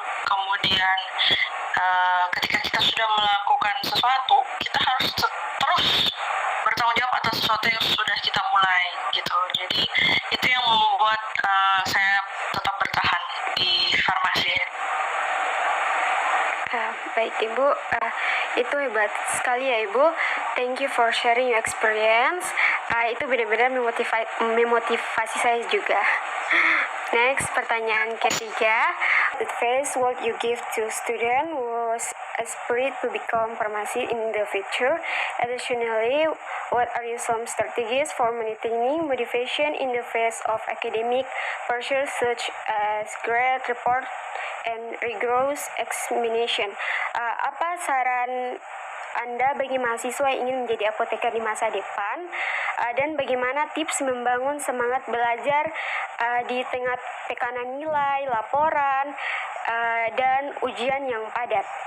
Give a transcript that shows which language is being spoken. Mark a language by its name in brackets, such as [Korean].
[Indonesian] Kemudian ketika kita sudah melakukan sesuatu, kita harus terus bertanggung jawab atas sesuatu yang sudah kita mulai gitu. Jadi itu yang membuat saya tetap bertahan di farmasi. Baik Ibu, itu hebat sekali ya Ibu. [English] Thank you for sharing your experience. [Indonesian] Itu benar-benar memotivasi saya juga. Next, pertanyaan ketiga. [English] Advice what you give to student who aspire to become pharmacy in the future. Additionally, what are some strategies for maintaining motivation in the face of academic pressure such as grade report and rigorous examination? [Indonesian] Apa saran Anda bagi mahasiswa yang ingin menjadi apoteker di masa depan, dan bagaimana tips membangun semangat belajar di tengah tekanan nilai, laporan, dan ujian yang padat.